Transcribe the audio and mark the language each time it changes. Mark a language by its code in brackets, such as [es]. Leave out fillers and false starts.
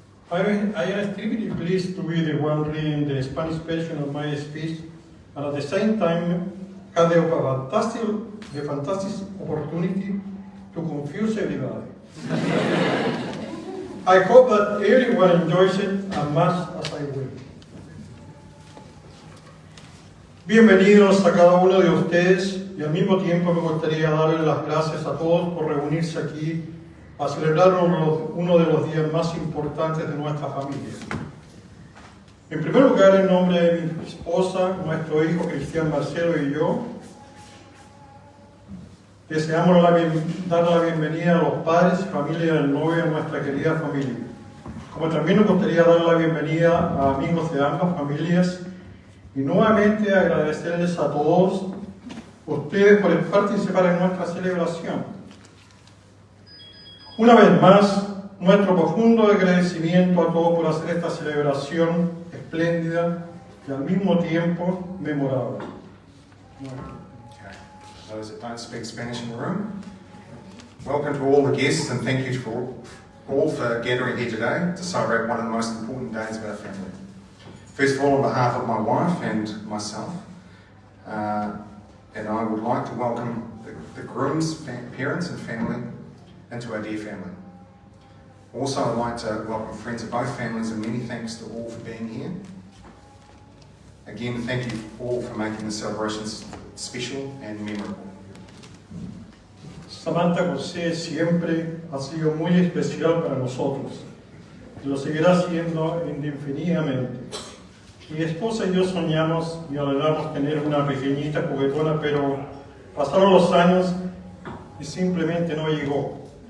[en] I am extremely pleased to be the one reading the Spanish version of my speech and at the same time have the fantastic opportunity to confuse everybody. I hope that everyone enjoys it as much as I will. [es] Bienvenidos a cada uno de ustedes y al mismo tiempo me gustaría darles las gracias a todos por reunirse aquí a celebrar uno de los días más importantes de nuestra familia. En primer lugar, en nombre de mi esposa, nuestro hijo Cristian Marcelo y yo, deseamos dar la bienvenida a los padres y familia del novio a nuestra querida familia. Como también nos gustaría dar la bienvenida a amigos de ambas familias y nuevamente agradecerles a todos ustedes por participar en nuestra celebración. Una vez más, nuestro profundo agradecimiento a todos por hacer esta celebración espléndida y al mismo tiempo memorable. [en] Okay. For those that don't speak Spanish in the room, welcome to all the guests and thank you all for gathering here today to celebrate one of the most important days of our family. First of all, on behalf of my wife and myself, and I would like to welcome the groom's parents and family into our dear family. Also, I'd like to welcome friends of both families and many thanks to all for being here. Again, thank you all for making the celebrations special and memorable. [es] Samantha José siempre ha sido muy especial para nosotros y lo seguirá siendo indefinidamente. Mi esposa y yo soñamos y anhelamos tener una pequeñita juguetona, pero pasaron los años y simplemente no llegó.